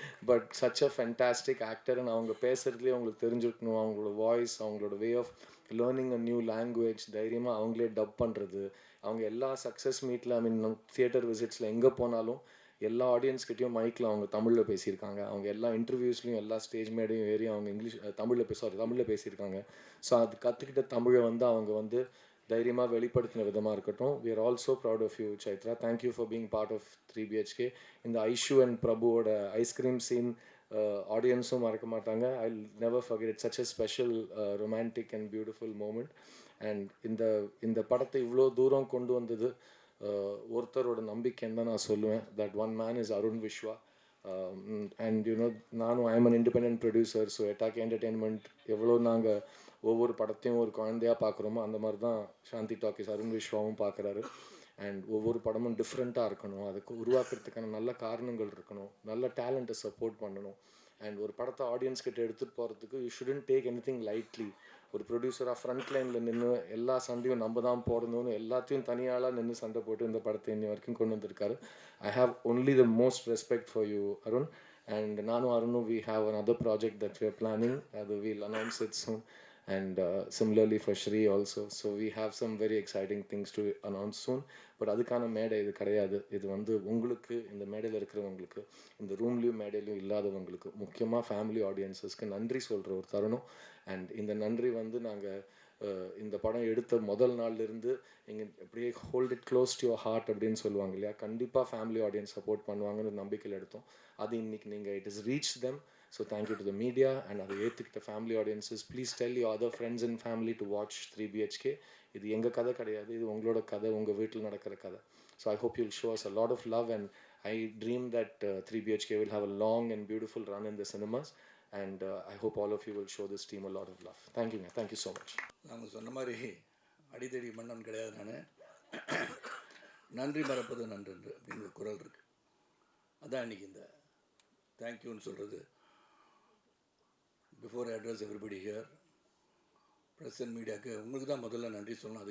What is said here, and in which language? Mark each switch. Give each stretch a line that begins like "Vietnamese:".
English: But such a fantastic actor.
Tamil: And அவங்க பேசுகிறதுலேயே அவங்களுக்கு தெரிஞ்சுக்கணும், அவங்களோட வாய்ஸ், அவங்களோட
English: way of learning a new language,
Tamil: தைரியமாக அவங்களே டப் பண்ணுறது, அவங்க எல்லா சக்ஸஸ் மீட்டில் தியேட்டர் விசிட்ஸில் எங்கே போனாலும் எல்லா ஆடியன்ஸ்கிட்டையும் மைக்கில் அவங்க தமிழில் பேசியிருக்காங்க. அவங்க எல்லா இன்டர்வியூஸ்லையும் எல்லா ஸ்டேஜ் மேடையும் ஏறி அவங்க தமிழில் பேசியிருக்காங்க. ஸோ அது கற்றுக்கிட்ட தமிழை வந்து அவங்க வந்து தைரியமாக வெளிப்படுத்தின விதமாக இருக்கட்டும்.
English: we are also proud of you, Chaitra. Thank you for being part of 3BHK.
Tamil: இந்த ஐஷு அண்ட் பிரபுவோட ஐஸ்கிரீம் சீன் ஆடியன்ஸும் மறக்க மாட்டாங்க.
English: I never forget it. Such a special romantic and beautiful moment.
Tamil: And இந்த படத்தை இவ்வளோ தூரம் கொண்டு வந்தது ஒருத்தரோட நம்பிக்கைன்னு தான் நான் சொல்லுவேன்.
English: That one man is Arun Viswa. And you know நானும் I am an independent producer.
Tamil: So எட்டாக் entertainment எவ்வளோ நாங்கள் ஒவ்வொரு படத்தையும் ஒரு குழந்தையாக பார்க்குறோமோ அந்த மாதிரி தான் சாந்தி டாக்கீஸ் அருண் விஸ்வாவும் பார்க்குறாரு. அண்ட் ஒவ்வொரு படமும் டிஃப்ரெண்ட்டாக இருக்கணும், அதுக்கு உருவாக்குறதுக்கான நல்ல காரணங்கள் இருக்கணும், நல்ல டேலண்ட்டை சப்போர்ட் பண்ணணும். அண்ட் ஒரு படத்தை ஆடியன்ஸ் கிட்ட எடுத்துகிட்டு போகிறதுக்கு
English: You shouldn't take anything lightly.
Tamil: ஒரு ப்ரொடியூசராக ஃப்ரண்ட் லைனில் நின்று எல்லா சண்டையும் நம்ம தான் போடணும்னு எல்லாத்தையும் தனியாளாக நின்று சண்டை போட்டு இந்த படத்தை இன்னி வரைக்கும் கொண்டு வந்திருக்காரு.
English: I have only the most respect for you, Arun. And
Tamil: நானும் அருணும்
English: We have another project that we are planning. We'll announce it soon. And similarly for Shri also. So we have some very exciting things to announce soon.
Tamil: But அதுக்கான மேடை இது கிடையாது. இது வந்து உங்களுக்கு, இந்த மேடையில் இருக்கிறவங்களுக்கு, இந்த ரூம்லேயும் மேடையிலையும் இல்லாதவங்களுக்கு, முக்கியமாக ஃபேமிலி ஆடியன்ஸஸ்க்கு நன்றி சொல்கிற ஒரு தருணம். அண்ட் இந்த நன்றி வந்து நாங்கள் இந்த படம் எடுத்த முதல் நாள்லேருந்து இங்கே அப்படியே
English: hold it close to your heart
Tamil: அப்படின்னு சொல்லுவாங்க இல்லையா, கண்டிப்பாக ஃபேமிலி ஆடியன்ஸ் சப்போர்ட் பண்ணுவாங்கன்னு நம்பிக்கையில் எடுத்தோம். அது இன்னைக்கு நீங்கள்
English: It is reach them. So thank you to the media and
Tamil: அதை ஏற்றுக்கிட்ட
English: family audiences. Please tell your other friends and family to watch 3BHK.
Tamil: இது எங்கள் கதை கிடையாது, இது உங்களோட கதை, உங்கள் வீட்டில் நடக்கிற கதை.
English: So I hope you'll show us a lot of love, and I dream that 3BHK will have a long and beautiful run in the cinemas, and I hope all of you will show this team a lot of love. Thank you, man. Thank you so much.
Tamil: நாங்கள் சொன்ன மாதிரி அடித்தடி மன்னன் கிடையாது. நான் நன்றி மறப்பது நன்று அப்படின்னு ஒரு குரல் இருக்குது. அதான் இன்றைக்கி இந்த தேங்க்யூன்னு சொல்கிறது.
English: before I address everybody here,
Tamil: press and மீடியாவுக்கு உங்களுக்கு தான் முதல்ல நன்றி சொல்லணும்.